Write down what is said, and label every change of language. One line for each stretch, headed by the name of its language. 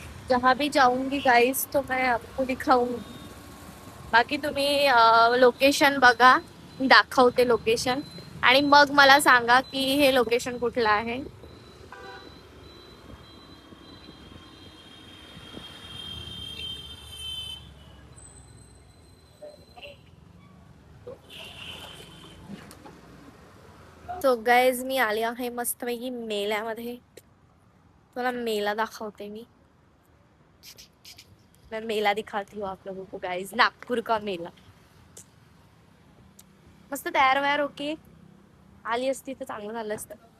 Hindi: जहाँ भी जाऊंगी गाइस तो मैं आपको दिखाऊंगी.
Marathi: बाकी तुम्ही लोकेशन बघा, मी दाखवते लोकेशन, आणि मग मला सांगा की हे लोकेशन कुठलं आहे. तो गाइज, मी आले आहे मस्तपैकी मेल्यामध्ये. तुला मेला दाखवते मी.
Hindi: मैं मेला दिखाती हूँ आप लोगों को गाइज, नागपूर का मेला.
Marathi: मस्त तयार वयार ओके आली असती तर चांगलं झालं असतं.